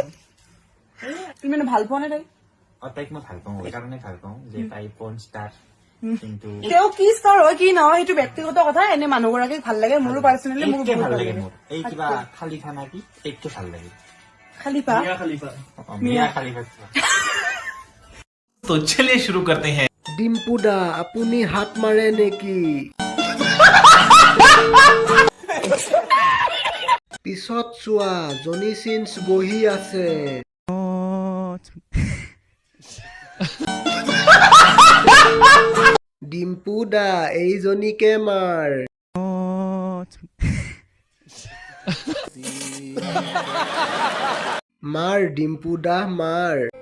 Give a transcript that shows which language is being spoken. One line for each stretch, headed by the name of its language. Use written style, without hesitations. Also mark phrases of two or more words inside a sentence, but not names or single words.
Assamese: তুমি মানে ভাল পোৱা নে তাই তাইক মই ভাল পাওঁ সেইকাৰণে ভাল পাওঁ যে তাই
English: porn star
Assamese: কিন্তু তেওঁ কি ষ্টাৰ হয় কি নহয় সেইটো ব্যক্তিগত কথা এনে মানুহগৰাকীক ভাল লাগে মোৰো পাৰ্চনেলি মোৰ এইটোকে বহুত ভাল লাগে মোৰ এই কিবা খালিফা না কি এইটো ভাল লাগে খালিফা মিয়া খালিফা
Hindi: तो चलिए शुरू करते हैं
Assamese: ডিম্পু দা আপুনি হাত মাৰে নেকি পিছত চোৱা জনি চিনছ বহি আছে ডিম্পু দা এইজনীকে মাৰ মাৰ ডিম্পু দা মাৰ